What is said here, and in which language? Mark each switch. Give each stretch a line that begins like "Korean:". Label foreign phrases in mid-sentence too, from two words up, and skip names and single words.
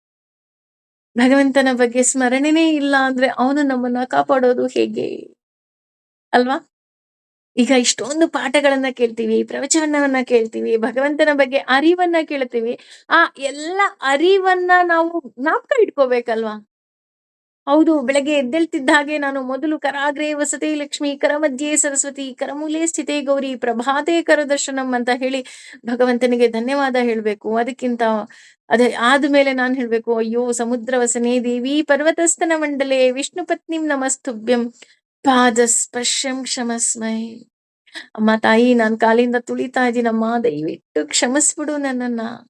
Kannada: ಭಗವಂತನ ಬಗ್ಗೆ ಸ್ಮರಣೆನೇ ಇಲ್ಲ ಅಂದ್ರೆ ಅವನು ನಮ್ಮನ್ನ ಕಾಪಾಡೋದು ಹೇಗೆ ಅಲ್ವಾ? ಈಗ ಇಷ್ಟೊಂದು ಪಾಠಗಳನ್ನ ಕೇಳ್ತೀವಿ, ಪ್ರವಚನವನ್ನ ಕೇಳ್ತೀವಿ, ಭಗವಂತನ ಬಗ್ಗೆ ಅರಿವನ್ನ ಕೇಳ್ತೀವಿ. ಆ ಎಲ್ಲ ಅರಿವನ್ನ ನಾವು ಜ್ಞಾಪಕ ಇಟ್ಕೋಬೇಕಲ್ವಾ? ಹೌದು, ಬೆಳಗ್ಗೆ ಎದ್ದೇಳ್ತಿದ್ದ ಹಾಗೆ ನಾನು ಮೊದಲು
Sanskrit: ಕರಾಗ್ರೇ ವಸತೆ ಲಕ್ಷ್ಮಿ, ಕರಮಧ್ಯೆ ಸರಸ್ವತಿ, ಕರಮೂಲೆ ಸ್ಥಿತೇ ಗೌರಿ, ಪ್ರಭಾತೆ ಕರದರ್ಶನಂ
Kannada: ಅಂತ ಹೇಳಿ ಭಗವಂತನಿಗೆ ಧನ್ಯವಾದ ಹೇಳ್ಬೇಕು. ಅದಕ್ಕಿಂತ ಅದೇ ಆದ್ಮೇಲೆ ನಾನ್ ಹೇಳ್ಬೇಕು, ಅಯ್ಯೋ
Sanskrit: ಸಮುದ್ರ ವಸನೆ ದೇವಿ ಪರ್ವತಸ್ಥನ ಮಂಡಲೆ ವಿಷ್ಣು ಪತ್ನಿಂ ನಮಸ್ತುಭ್ಯಂ ಪಾದ ಸ್ಪರ್ಶಂ ಕ್ಷಮಸ್ಮೈ.
Kannada: ಅಮ್ಮ ತಾಯಿ, ನಾನ್ ಕಾಲಿಂದ ತುಳಿತಾ ಇದ್ದೀನಮ್ಮ, ದಯವಿಟ್ಟು ಕ್ಷಮಿಸ್ಬಿಡು ನನ್ನನ್ನ.